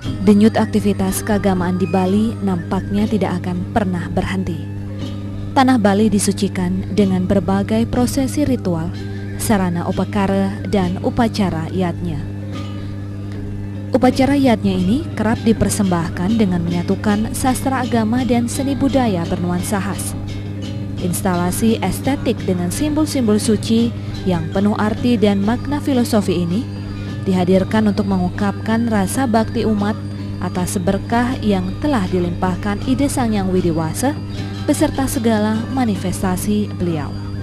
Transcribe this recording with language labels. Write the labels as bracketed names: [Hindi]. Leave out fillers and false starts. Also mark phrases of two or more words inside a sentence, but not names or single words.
[Indonesian] Denyut aktivitas keagamaan di Bali nampaknya tidak akan pernah berhenti. Tanah Bali disucikan dengan berbagai prosesi ritual, sarana upakara dan upacara yatnya. Upacara yatnya ini kerap dipersembahkan dengan menyatukan sastra agama dan seni budaya bernuansa khas. Instalasi estetik dengan simbol-simbol suci yang penuh arti dan makna filosofi ini dihadirkan untuk mengungkapkan rasa bakti umat atas berkah yang telah dilimpahkan Ide Sang Hyang Widiwasa beserta segala manifestasi beliau.